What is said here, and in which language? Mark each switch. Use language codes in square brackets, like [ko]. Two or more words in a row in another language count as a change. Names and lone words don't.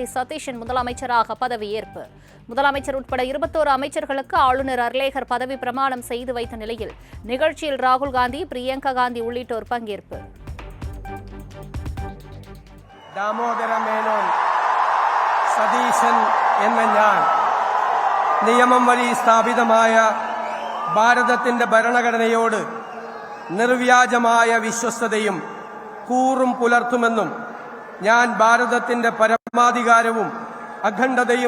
[ta] சதீஷன் முதலமைச்சராக பதவியேற்பு. முதலமைச்சர் உட்பட 21 அமைச்சர்களுக்கு ஆளுநர் அர்லேகர் பதவி பிரமாணம் செய்து வைத்த நிலையில் நிகழ்ச்சியில் ராகுல் காந்தி, பிரியங்கா காந்தி உள்ளிட்டோர் பங்கேற்பு. [ml] ദാമോദര മേനോൻ സതീശൻ എന്ന ഞാൻ നിയമം വഴി സ്ഥാപിതമായ ഭാരതത്തിന്റെ ഭരണഘടനയോട് നിർവ്യാജമായ വിശ്വസ്തതയും കൂറും പുലർത്തുമെന്നും ഞാൻ ഭാരതത്തിന്റെ പരമാധികാരവും അഖണ്ഡതയും